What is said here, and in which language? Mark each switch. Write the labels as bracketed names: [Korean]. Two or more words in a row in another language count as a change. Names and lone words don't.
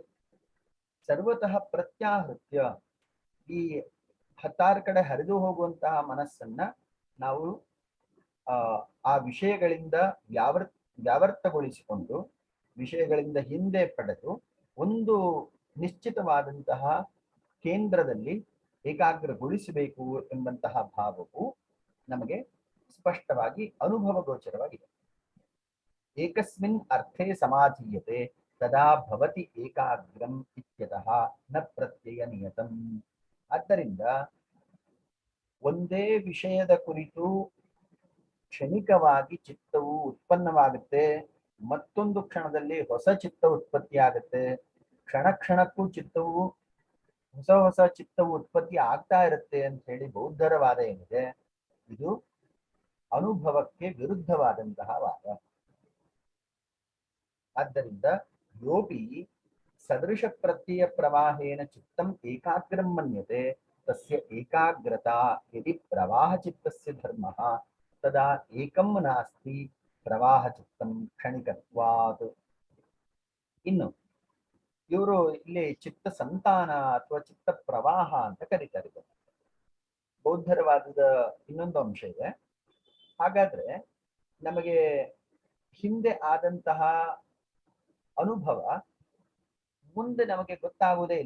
[Sanskrit] ಸರ್ವತಃ ಪ್ರತ್ಯಾಹೃತ್ಯ, [Kannada] ಈ ಹತ್ತಾರು ಕಡೆ ಹರಿದು ಹೋಗುವಂತಹ ಮನಸ್ಸನ್ನ ನಾವು ಆ ವಿಷಯಗಳಿಂದ ವ್ಯಾವರ್ತಗೊಳಿಸಿಕೊಂಡು ವಿಷಯಗಳಿಂದ ಹಿಂದೆ ಪಡೆದು ಒಂದು ನಿಶ್ಚಿತವಾದಂತಹ ಕೇಂದ್ರದಲ್ಲಿ ಏಕಾಗ್ರಗೊಳಿಸಬೇಕು ಎಂಬಂತಹ ಭಾವವು ನಮಗೆ ಸ್ಪಷ್ಟವಾಗಿ ಅನುಭವ ಗೋಚರವಾಗಿದೆ. [Sanskrit] ಏಕಸ್ಮಿನ್ ಅರ್ಥೇ ಸಮಾಧೀಯತೆ ತದಾ ಭವತಿ ಏಕಾಗ್ರಂ ಇತ್ಯತಃ ನ ಪ್ರತ್ಯಯ ನಿಯತಂ. [Kannada] ಆದ್ದರಿಂದ ಒಂದೇ ವಿಷಯದ ಕುರಿತು ಕ್ಷಣಿಕವಾಗಿ ಚಿತ್ತವು ಉತ್ಪನ್ನವಾಗುತ್ತೆ, ಮತ್ತೊಂದು ಕ್ಷಣದಲ್ಲಿ ಹೊಸ ಚಿತ್ತ ಉತ್ಪತ್ತಿ ಆಗುತ್ತೆ. ಕ್ಷಣ ಕ್ಷಣಕ್ಕೂ ಚಿತ್ತವು ಹೊಸ ಚಿತ್ತವು ಉತ್ಪತ್ತಿ ಆಗ್ತಾ ಇರುತ್ತೆ ಅಂತ ಹೇಳಿ ಬೌದ್ಧರ ವಾದ ಏನಿದೆ, ಇದು ಅನುಭವಕ್ಕೆ ವಿರುದ್ಧವಾದಂತಹ ವಾದ. [Sanskrit] ಆದ್ದರಿಂದ ಯೋಪಿ ಸದೃಶ ಪ್ರತ್ಯಯ ಪ್ರವಾಹೇನ ಚಿತ್ತಂ ಏಕಾಗ್ರಂ ಮನ್ಯತೆ ತಸ್ಯ ಏಕಾಗ್ರತಾ ಯದಿ ಪ್ರವಾಹ ಚಿತ್ತಸ್ಯ ಧರ್ಮಃ ತದಾ ಏಕಂ ನಾಸ್ತಿ ಪ್ರವಾಹ ಚಿತ್ತಂ ಕ್ಷಣಿಕತ್ವಾತ್. [Kannada] ಇನ್ನು ಇವರು ಇಲ್ಲಿ ಚಿತ್ತ ಸಂತಾನ ಅಥವಾ ಚಿತ್ತ ಪ್ರವಾಹ ಅಂತ ಕರೀತಾರೆ. ಬೌದ್ಧರವಾದದ ಇನ್ನೊಂದು ಅಂಶ ಇದೆ. ಹಾಗಾದ್ರೆ ನಮಗೆ ಹಿಂದೆ ಆದಂತಹ ಅನುಭವ ಮುಂದೆ ನಮಗೆ ಗೊತ್ತಾಗುವುದೇ ಇಲ್ಲ.